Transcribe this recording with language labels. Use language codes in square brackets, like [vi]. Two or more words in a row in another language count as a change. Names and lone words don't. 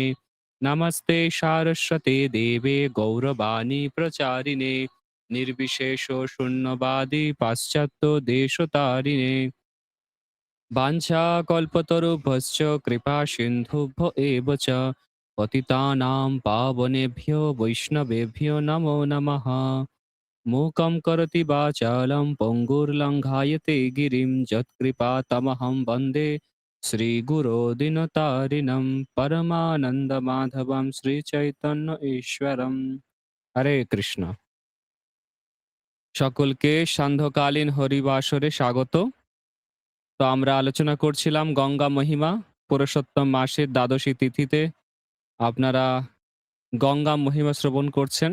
[sa] नमस्ते सारस्वते देवे गौरवाणी प्रचारिणे निर्विशेषो शून्यवादी पाश्चात्य देशतारिणे वाञ्छाकल्पतरुभ्यश्च कृपा सिन्धुभ्य एव च पतितानां पावनेभ्यो वैष्णवेभ्यो नमो नमः। मूकं करोति वाचालं पङ्गुर्लङ्घायते गिरिं यत्कृपातमहं वन्दे श्रीगुरो दिनतारिणं परमानन्दमाधवं শ্রীচৈতন্য ঈশ্বরম। [bn] হরে কৃষ্ণ। সকলকে সান্ধ্যকালীন হরিবাসরে স্বাগত। তো আমরা আলোচনা করছিলাম গঙ্গা মহিমা। পুরুষোত্তম মাসের দ্বাদশী তিথিতে আপনারা গঙ্গা মহিমা শ্রবণ করছেন।